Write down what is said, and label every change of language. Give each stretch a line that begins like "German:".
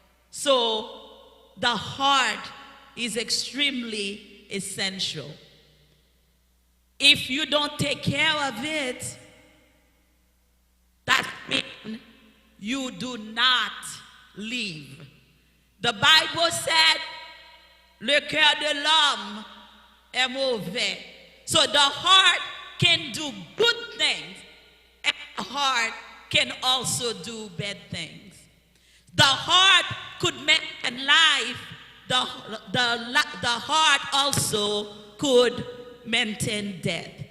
English: So the heart is extremely essential. If you don't take care of it, that means you do not live. The Bible said,
French: le cœur de l'homme est mauvais.
English: So the heart can do good things, and the heart can also do bad things. The heart could maintain life. The heart also could maintain death.